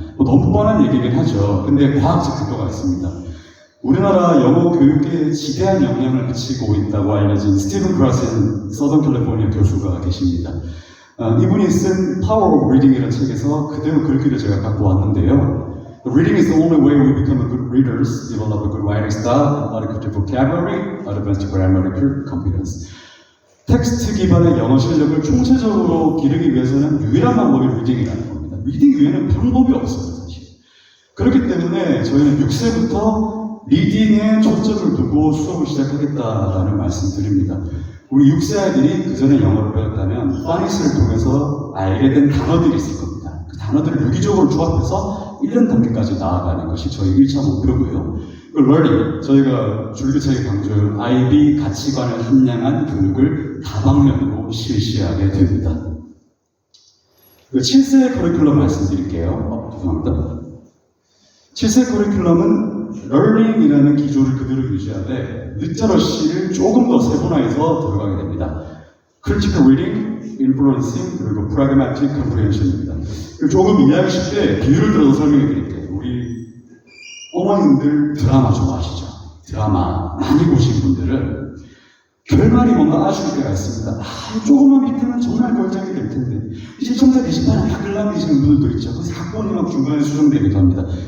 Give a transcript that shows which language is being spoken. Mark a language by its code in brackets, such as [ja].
[ko] 너무 뻔한 얘기긴 하죠. 근데 과학적 근거가 있습니다. 우리나라 영어 교육에 지대한 영향을 미치고 있다고 알려진 스티븐 크라센 서던 캘리포니아 교수가 계십니다. 이분이 쓴 Power of Reading이라는 책에서 그대로 글귀를 제가 갖고 왔는데요. [en] Reading is the only way we become good readers, develop a good writing style, adequate vocabulary, advanced grammatical competence. [ko] 텍스트 기반의 영어 실력을 총체적으로 기르기 위해서는 유일한 방법이 리딩이라는 겁니다. 리딩 외에는 방법이 없어요, 사실. 그렇기 때문에 저희는 6세부터 리딩에 초점을 두고 수업을 시작하겠다라는 말씀 드립니다. 우리 6세 아이들이 그 전에 영어를 배웠다면 파닉스를 통해서 알게 된 단어들이 있을 겁니다. 그 단어들을 유기적으로 조합해서 1년 단계까지 나아가는 것이 저희 1차 목표고요. learning, 저희가 줄기차게 강조한 IB 가치관을 함량한 교육을 다방면으로 실시하게 됩니다. 7세 커리큘럼 말씀드릴게요. 죄송합니다. 7세 커리큘럼은 learning이라는 기조를 그대로 유지하되 리터러시를 조금 더 세분화해서 들어가게 됩니다. [en] critical reading, influencing, 그리고 pragmatic comprehension입니다. [ko] 조금 이해하기 쉽게 비유를 들어서 설명해 드릴게요. 우리 어머님들 드라마 좋아하시죠? 드라마 많이 보신 분들은 결말이 뭔가 아쉬울 때가 있습니다. 조금만 비트면 정말 걸작이 될 텐데. 시청자 게시판에 막 글남기시는 분들도 있죠. 그 사건이 막 중간에 수정되기도 합니다.